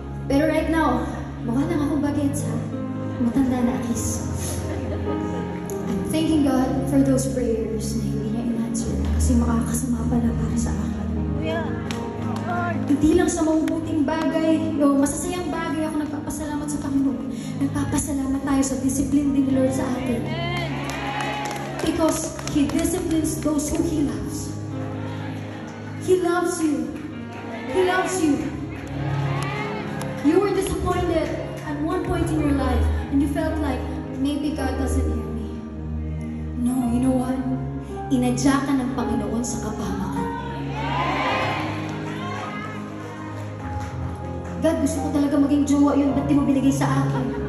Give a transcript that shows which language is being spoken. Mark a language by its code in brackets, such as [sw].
[tl] Pero [en] right now, [tl] mukha lang akong bagets ha. Matanda na akis. [en] I'm thanking God for those prayers [tl] na hindi niya in-answer kasi makakasama pala para sa akin. Hindi lang sa mabubuting bagay o masasayang bagay ako nagpapasalamat sa Panginoon. Nagpapasalamat tayo sa discipline din ni Lord sa atin. [en] Because He disciplines those who He loves. He loves you. He loves you. You were disappointed at one point in your life and you felt like, maybe God doesn't hear me. No, you know what? [tl] Inadya ka ng Panginoon sa kapahamakan. [en] God, [tl] gusto ko talaga maging jowa yun. Ba't di mo binigay sa akin?